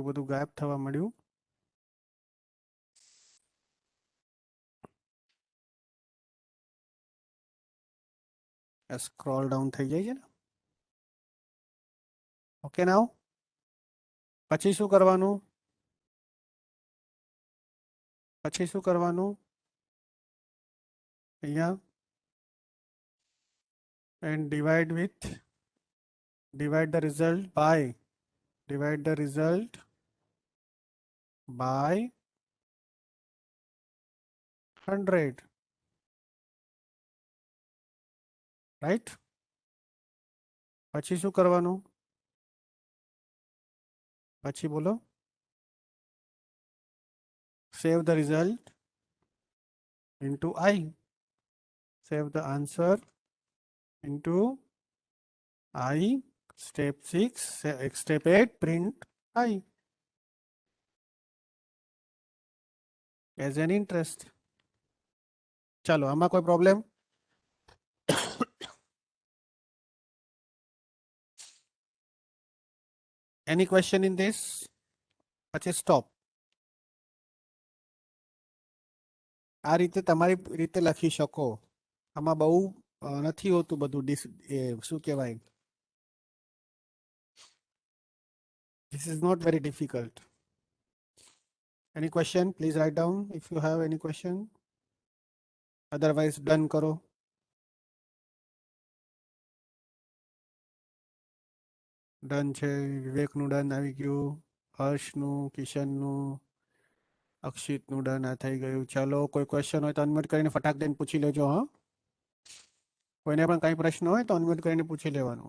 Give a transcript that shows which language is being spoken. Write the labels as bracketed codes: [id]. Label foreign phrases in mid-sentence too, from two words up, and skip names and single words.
[gu] બધું ગાયબ થવા મળ્યું. [en] scroll down [gu] થઈ જાય છે ને. [en] okay now. [gu] પછી શું કરવાનું? પછી શું કરવાનું? [en] અહીંયા and divide the result by 100. [gu] રાઈટ. પછી શું કરવાનું? પછી બોલો. [en] Save the result into I. Save the answer into I. Step 6, step 8, print I as an interest. [gu] ચાલો, આમાં કોઈ પ્રોબ્લેમ? [en] Any question in this? [gu] પછી સ્ટોપ. આ રીતે તમારી રીતે લખી શકો. આમાં બહુ નથી હોતું બધું. શું કહેવાય? [en] This is not very difficult. Any question? Please write down if you have any question. Otherwise, done [gu] કરો. ડન છે. વિવેકનું ડન આવી ગયું. હર્ષનું, કિશનનું, અક્ષિતનું ડન આ થઈ ગયું. ચાલો, કોઈ ક્વેશ્ચન હોય તો અનમ્યુટ કરીને ફટાક દઈને પૂછી લેજો. હા, કોઈને પણ કંઈ પ્રશ્ન હોય તો અનમ્યુટ કરીને પૂછી લેવાનું.